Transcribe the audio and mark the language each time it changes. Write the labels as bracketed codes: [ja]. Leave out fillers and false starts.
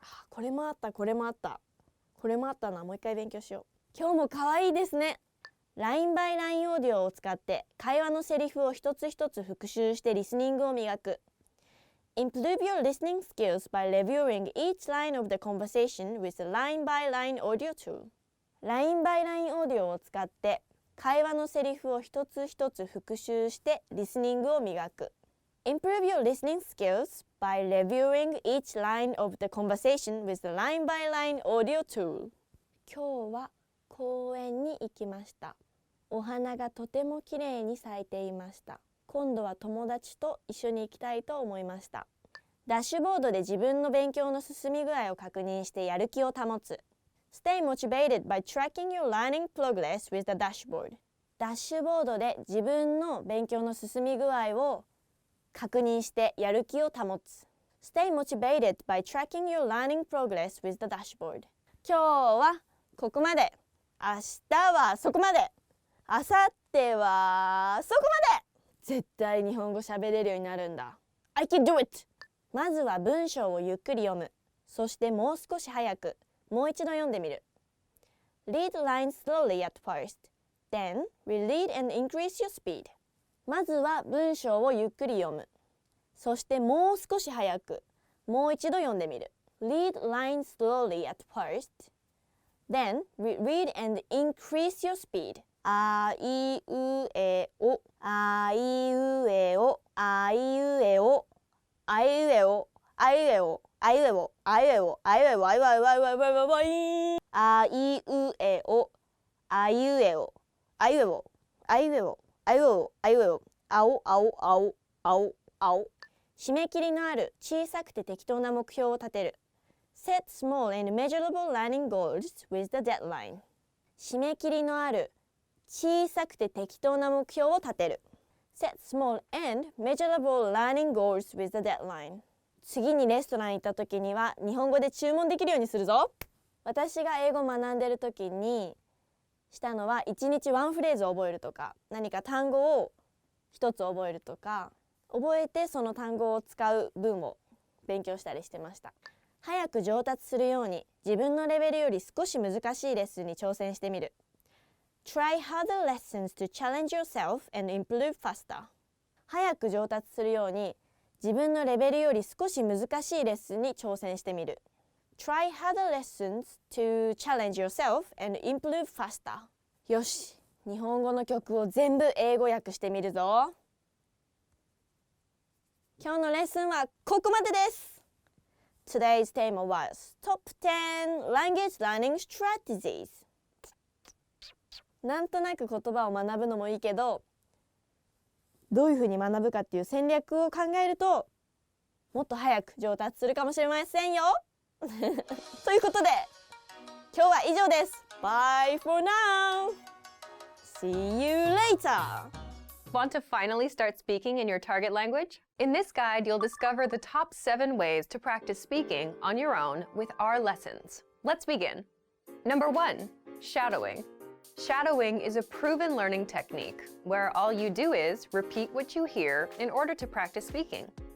[ja] これもあった、これもあった。これもあったな。もう一回勉強しよう。今日も可愛いですね。LINE by LINE オーディオを使って会話のセリフを一つ一つ復習してリスニングを磨く。 [en] Improve your listening skills by reviewing each line of the conversation with the LINE by LINE audio tool. [ja] LINE by LINE オーディオを使って会話のセリフを一つ一つ復習してリスニングを磨く。 [en] Improve your listening skills by reviewing each line of the conversation with the LINE by LINE audio tool. [ja] 今日は公園に行きました。お花がとてもきれいに咲いていました。今度は友達と一緒に行きたいと思いました。ダッシュボードで自分の勉強の進み具合を確認してやる気を保つ。 [en] Stay motivated by tracking your learning progress with the dashboard. [ja] ダッシュボードで自分の勉強の進み具合を確認してやる気を保つ。 [en] Stay motivated by tracking your learning progress with the dashboard. [ja] 今日はここまで。明日はそこまで。明後日はそこまで。絶対日本語喋れるようになるんだ。 [en] I can do it! [ja] まずは文章をゆっくり読む。そしてもう少し早く、もう一度読んでみる。 [en] Read the lines slowly at first. Then, reread and increase your speed. [ja] まずは文章をゆっくり読む。そしてもう少し早く、もう一度読んでみる。 [en] Read the lines slowly at first. Then, reread and increase your speed. [ja] あいうえお、あいうえお、あいうえお、あいうえお、あいうえお、あいうえお、あいうえお、あいうえお、あいうえお、あいうえお、あいうえお、あいうえお、あいうえお、あいうえお、あいうえお、あいうえお、あいうえお、あいうえお、あいうえお、あいうえお、あいうえお、あいうえお、あいうえお、あいうえお、あいうえお、あいうえお、あいうえお、あいうえお、あいうえお、あいうえお、あいうえお、あいうえお、あいうえお、あいうえお、あいうえお、あいうえお、あいうえお、あいうえお、あいうえお、あいうえお、あいうえお、あいうえお、あいうえお、あいうえお、あいうえお、あいうえお、あいうえお、あいうえお、あいうえお、あいうえお、あいうえお、あいうえお、あいうえお、あいうえお、あいうえお、あいうえお、あいうえお、あいうえお、あいうえお、あいうえお、あいうえお、あいうえお、あいうえお、あいうえお、あいうえお、あいうえお、あいうえお、あいうえお、あいうえお、あいうえお、あいうえお、あいうえお、あいうえお、あいうえお、あいうえお、あいうえお、あいうえお、あいうえお、あいうえお、あいうえお、あいうえお、あいうえお、あいうえお、あいうえお、あいうえお、ああいうえお、あいうえお、あいうえお、あいうえお、あお、あお、あお、あお、あお。締め切りのある小さくて適当な目標を立てる。 [en] Set small and measurable learning goals with the deadline. [ja] 締め切りのある小さくて適当な目標を立てる。 [en] Set small and measurable learning goals with the deadline. [ja] 次にレストラン行った時には日本語で注文できるようにするぞ。私が英語を学んでる時にしたのは1日ワンフレーズを覚えるとか、何か単語を一つ覚えるとか、覚えてその単語を使う文を勉強したりしてました。早く上達するように自分のレベルより少し難しいレッスンに挑戦してみる。 [en] Try harder lessons to challenge yourself and improve faster. [ja] 早く上達するように自分のレベルより少し難しいレッスンに挑戦してみる。 [en] Try harder lessons to challenge yourself and improve faster. [ja] よし、日本語の曲を全部英語訳してみるぞ。今日のレッスンはここまでです。 [en] Today's theme was Top 10 Language Learning Strategies. [ja] なんとなく言葉を学ぶのもいいけど、どういうふうに学ぶかっていう戦略を考えると、もっと早く上達するかもしれませんよ。ということで、今日は以上です。 [en] Bye for now. See you later. Want to finally start speaking in your target language? In this guide, you'll discover the top 7 ways to practice speaking on your own with our lessons. Let's begin. Number 1, shadowing. Shadowing is a proven learning technique where all you do is repeat what you hear in order to practice speaking.